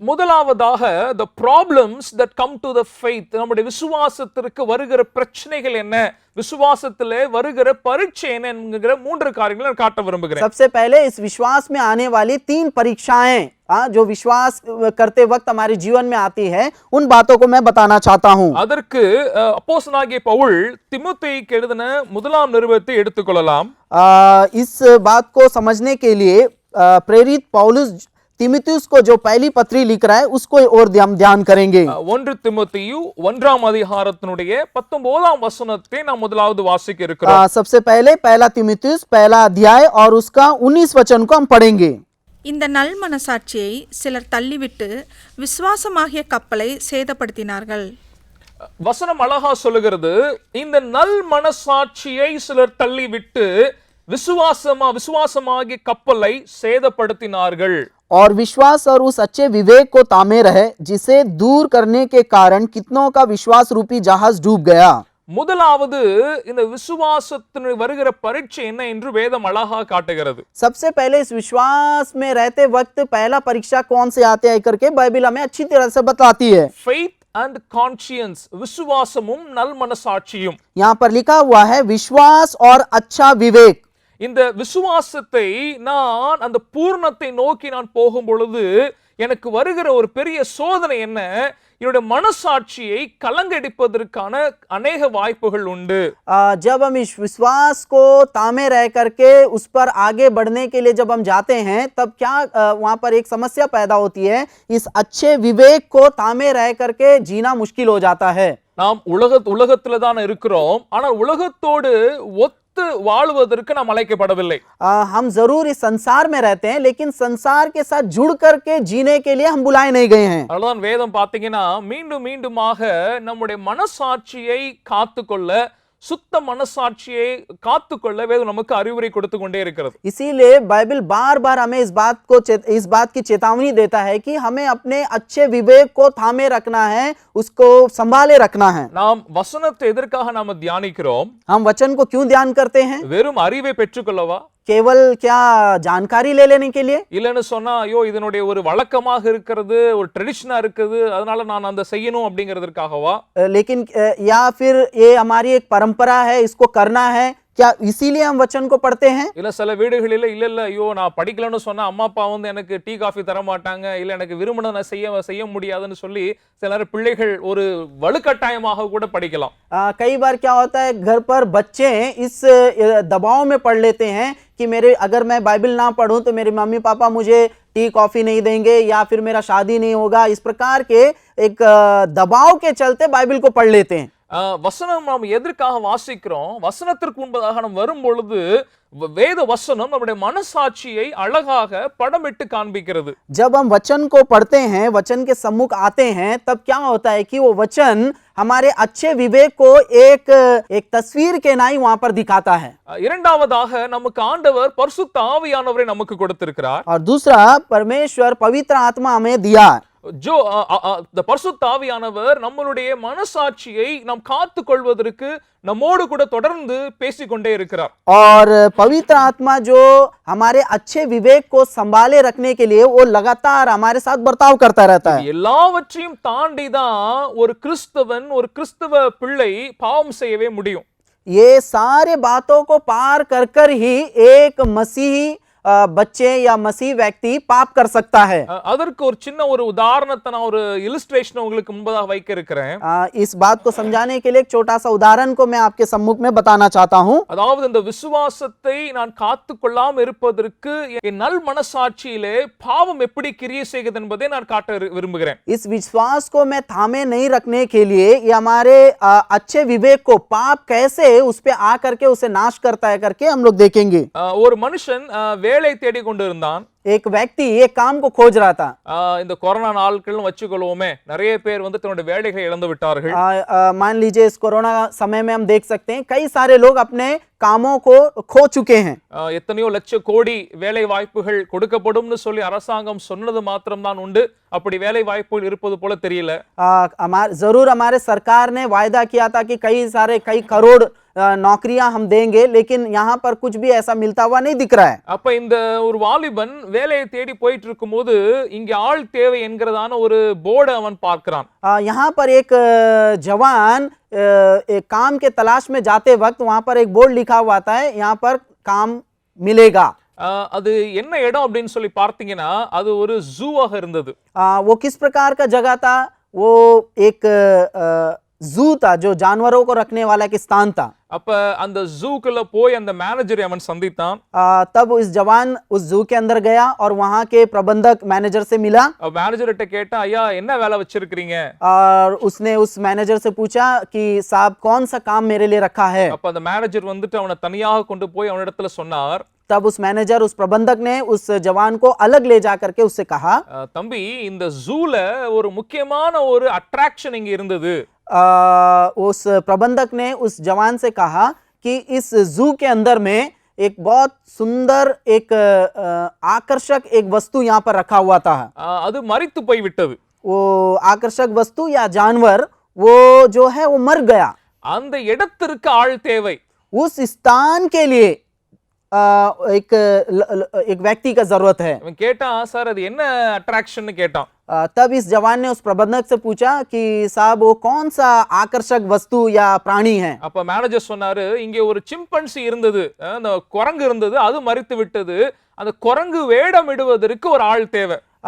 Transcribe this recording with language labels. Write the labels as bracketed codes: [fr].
[ta] முதலாவதாக [en] the problems that come to the faith, [ta] நம்முடைய விசுவாசத்திற்கு வருகிற பிரச்சனைகள் என்ன, விசுவாசத்திலே வருகிற பரீட்சை என்ன என்கிற 3 காரியங்களை நான் காட்ட விரும்புகிறேன். [hi] सबसे पहले इस विश्वास में आने वाली 3 परीक्षाएं जो विश्वास करते वक्त हमारे जीवन में आती है, उन बातों को मैं बताना चाहता हूं. [ta] அதற்கு அப்போஸ்தலனாகிய பவுல் தீமோத்தேயுக்கு எழுதின முதலாம் நிருபத்தை எடுத்துக்கொள்ளலாம். [hi] इस बात को समझने के लिए प्रेरित पौलुस तीमुथियुस को जो पहली पत्री लिख रहा है उसको और हम ध्यान करेंगे. [ta] 1 தீமோத்தேயு 1ஆம் அதிகாரத்தினுடைய 19ஆம் வசனத்தை நாம் முதலாவது வாசிக்க இருக்கிறோம். [hi] सबसे पहले पहला तीमुथियुस पहला अध्याय और उसका 19 वचन को हम पढ़ेंगे. [ta] இந்த நல் மனசாட்சியை சிலர் தள்ளிவிட்டு விசுவாசமாகிய கப்பலை சேதப்படுத்தினார்கள். வசனம் அழகா சொல்லுகிறது, இந்த நல் மனசாட்சியை சிலர் தள்ளிவிட்டு விசுவாசமாகிய கப்பலை சேதப்படுத்தினார்கள். [hi] और विश्वास और उस अच्छे विवेक को तामे रहे जिसे दूर करने के कारण कितनों का विश्वास रूपी जहाज डूब गया. [ta] முதலாவது இந்த விசுவாசத்தின் வருகிற பரீட்சை என்ன என்று வேதம் அழகா காட்டுகிறது. [hi] सबसे पहले इस विश्वास में रहते वक्त पहला परीक्षा कौन से आते हैं करके बाइबल हमें अच्छी तरह से बताती है. [en] faith and conscience, [ta] விசுவாசமும் நல் மனசாட்சியும். [hi] यहाँ पर लिखा हुआ है विश्वास और अच्छा विवेक. [ta] இந்த விசுவாசத்தை நான் அந்த பூர்ணத்தை நோக்கி நான் போகும் பொழுது எனக்கு வருகிற ஒரு பெரிய சோதனை என்ன, என்னுடைய மனசாட்சியை கலங்கடிப்பதற்கான अनेक வாய்ப்புகள் உண்டு. [hi] जब हम इस विश्वास को तामे रह करके उस पर आगे बढ़ने के लिए जब हम जाते हैं तब क्या वहां पर एक समस्या पैदा होती है. इस अच्छे विवेक को तामे रह करके जीना मुश्किल हो जाता है. [ta] நாம் உலகத்துல தான் இருக்கிறோம், ஆனால் உலகத்தோடு ஒத்து வாழ்வதற்கு நாம் அழைக்கப்படவில்லை. [hi] हम जरूर इस संसार में रहते हैं लेकिन संसार के साथ जुड़ करके जीने के लिए हम बुलाए नहीं गए हैं. [ta] அதனால வேதம் பாத்தீங்கன்னா மீண்டுமாக நம்முடைய மனசாட்சியை காத்துக்கொள்ள, சுத்த மனசாட்சியை காத்துக்கொள்ள வேதம் நமக்கு அறிவுரை கொடுத்து கொண்டே இருக்கிறது. [hi] इसीलिए बाइबल बार-बार हमें इस बात की चेतावनी देता है कि हमें अपने अच्छे विवेक को थामे रखना है, उसको संभाले रखना है. [ta] நாம் வசனத்தை எதற்காக நாம தியானிக்கிறோம்? [hi] हम वचन को क्यों ध्यान करते हैं? [ta] வெறும் அறிவை பெற்றுக்கொள்ளவா? [hi] केवल क्या जानकारी ले लेने के लिए? [ta] இல்லன்னு சொன்னா ஐயோ இதனுடைய ஒரு வழக்கமாக இருக்கிறது, ஒரு ட்ரெடிஷனா இருக்குது, அதனால நான் அந்த செய்யணும் அப்படிங்கிறதுக்காகவா? [hi] लेकिन या फिर ये हमारी एक परंपरा है, इसको करना है, क्या इसीलिए हम वचन को पढ़ते हैं? [ta] இல்ல சில வீடுகளில இல்ல ஐயோ நான் படிக்கலன்னு சொன்னா அம்மா அப்பா வந்து எனக்கு டீ காஃபி தர மாட்டாங்க, இல்ல எனக்கு விரும்பினதை செய்ய முடியாதுன்னு சொல்லி சில பிள்ளைகள் ஒரு வலுக்கட்டாயமாக கூட படிக்கலாம். [hi] कई बार क्या होता है घर पर बच्चे इस दबाव में पढ़ लेते हैं कि अगर मैं बाइबल ना पढ़ूं तो मेरे मम्मी पापा मुझे टी कॉफी नहीं देंगे या फिर मेरा शादी नहीं होगा. इस प्रकार के एक दबाव के चलते बाइबल को पढ़ लेते हैं. [ta] வசனம் நாம் எதற்காக வாசிக்கிறோம்? வசனத்திற்கு முன்பதாக நாம் வரும் பொழுது வேத வசனம் நம்முடைய மனசாட்சியை அழகாக படமிட்டு காண்பிக்கிறது. [hi] जब हम वचन को पढ़ते हैं, वचन के सम्मुख आते हैं, तब क्या होता है कि वो वचन हमारे अच्छे विवेक को एक तस्वीर के नाई वहां पर दिखाता है. [ta] இரண்டாவதாக நமக்கு ஆண்டவர் பரிசுத்த ஆவியானவரை நமக்கு கொடுத்திருக்கிறார். [hi] और दूसरा परमेश्वर पवित्र आत्मा हमें दिया. [ta] जो பரிசுத்த ஆவியானவர் நம்மளுடைய மனசாட்சியை நாம் காத்துக்கொள்வதற்கு நம்மோடு கூட தொடர்ந்து பேசிக்கொண்டே இருக்கிறார். [hi] और पवित्र आत्मा जो हमारे अच्छे विवेक को संभाले रखने के लिए वो लगातार हमारे साथ बर्ताव करता रहता है. [ta] எல்லாவற்றையும் தாண்டி தான் ஒரு கிறிஸ்தவன், ஒரு கிறிஸ்தவ பிள்ளை பாவம் செய்யவே முடியும். [hi] ये सारे बातों को पार कर ही एक मसीही बच्चे या मसीह व्यक्ति पाप कर सकता है. [ta] அதற்கு ஒரு சின்ன ஒரு உதாரணத்தை நான் ஒரு இல்லஸ்ட்ரேஷன் உங்களுக்கு முன்பதாக வைக்க இருக்கிறேன். [hi] इस बात को समझाने के लिए एक छोटा सा उदाहरण को मैं आपके सम्मुख में बताना चाहता हूं. [ta] அதாவது இந்த விசுவாசத்தை நான் காத்துக்கொள்ளாமல் இருப்பதற்கு என் நல் மனசாட்சியிலே பாவம் எப்படி கிரியை செய்கிறது என்பதை நான் காட்ட விரும்புகிறேன். [hi] इस विश्वास को मैं थामे नहीं रखने के लिए ये हमारे अच्छे विवेक को पाप कैसे उस पे आ करके उसे नाश करता है करके हम लोग देखेंगे. [ta] ஒரு மனுஷன் வேலை தேடிக் கொண்டிருந்தான். [hi] एक व्यक्ति एक काम को खोज रहा था। [ta] இந்த கொரோனா நாட்களும் வச்சுக்கொள்வோமே, நிறைய பேர் வந்து தன்னுடைய வேலைகளை இழந்து விட்டார்கள். [hi] मान लीजिए इस कोरोना समय में हम देख सकते हैं कई सारे लोग अपने कामों को खो चुके हैं। [ta] எத்தனையோ லட்ச கோடி வேலை வாய்ப்புகள் கொடுக்கப்படும்னு சொல்லி அரசாங்கம் சொன்னது மாத்திரம்தான் உண்டு. அப்படி வேலை வாய்ப்புகள் இருப்பது போல தெரியல. [hi] जरूर हमारे सरकार ने वायदा किया था कि कई करोड़ नौकरियां हम देंगे, लेकिन यहाँ पर कुछ भी ऐसा मिलता हुआ नहीं दिख रहा है। [ta] அப்ப இந்த ஒரு வாலிபன் வேலையை தேடி போயிட்டு இருக்கும்போது இங்க ஆள் தேவை என்கிறதான ஒரு போர்டு அவன் பார்க்கிறான். [hi] यहाँ पर एक जवान एक काम के तलाश में जाते वक्त वहां पर एक बोर्ड लिखा हुआ था, यहाँ पर काम मिलेगा। [ta] அது என்ன இடம் அப்படின்னு சொல்லி பார்த்தீங்கன்னா அது ஒரு ஜூவாக இருந்தது. [hi] वो किस प्रकार का जगह था? वो एक जू था जो जानवरों को रखने वाला एक स्थान था। [ta] அப்ப அந்த ஜூக்குள்ள போய் அந்த மேனேஜரை அவன் சந்தித்தான். [hi] तब इस जवान उस जू के अंदर गया और वहां के प्रबंधक मैनेजर से मिला। [ta] மேனேஜர்கிட்ட கேட்டா, ஐயா என்ன வேலை வச்சிருக்கீங்க? [hi] और उसने उस मैनेजर से पूछा कि साहब कौन सा काम मेरे लिए रखा है। [ta] அப்ப அந்த மேனேஜர் வந்துட்டு அவனை தனியாக கொண்டு போய் அவனிடத்துல சொன்னார். [hi] तब उस मैनेजर उस प्रबंधक ने उस जवान को अलग ले जा करके उससे कहा, [ta] தம்பி இந்த ஜூல ஒரு முக்கியமான ஒரு அட்ராக்ஷன் இங்க இருந்தது. [hi] उस प्रबंधक ने उस जवान से कहा कि इस जू के अंदर में एक बहुत सुंदर एक आकर्षक एक वस्तु यहाँ पर रखा हुआ था। [ta] அது மரித்து போய் விட்டது. [hi] वो आकर्षक वस्तु या जानवर वो जो है वो मर गया। [ta] அந்த இடத்திற்கு ஆள் தேவை. [hi] उस स्थान के लिए एक व्यक्ति का जरूरत है। [ta] அவன் கேட்டான், சார் அது என்ன அட்ராக்ஷன் கேட்டான். [hi] तब इस जवान ने उस प्रबंधक से पूछा कि साहब वो कौन सा आकर्षक वस्तु या प्राणी है। [ta] அப்ப மேனேஜர் சொன்னாரு, இங்கே ஒரு சிம்பன்சி இருந்தது, அந்த குரங்கு இருந்தது, அது மரித்து விட்டது. அந்த குரங்கு வேடமிடுவதற்கு ஒரு ஆள் தேவை.